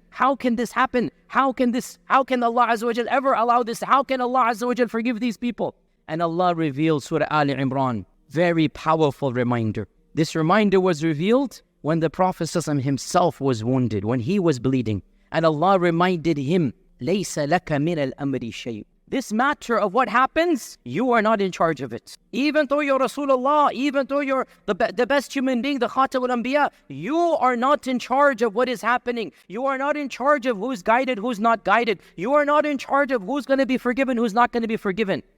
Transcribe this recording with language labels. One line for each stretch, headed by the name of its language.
English: How can this happen? How can Allah Azza wa Jal ever allow this? How can Allah Azza wa Jal forgive these people? And Allah revealed Surah Ali Imran. Very powerful reminder. This reminder was revealed when the Prophet ﷺ himself was wounded, when he was bleeding. And Allah reminded him,
Arabic: لَيْسَ لَكَ مِنَ الْأَمْرِ شَيْءٍ.
English: This matter of what happens, you are not in charge of it. Even though you're Rasulullah, even though you're the best human being, the Khatam al-Anbiya, you are not in charge of what is happening. You are not in charge of who's guided, who's not guided. You are not in charge of who's going to be forgiven, who's not going to be forgiven.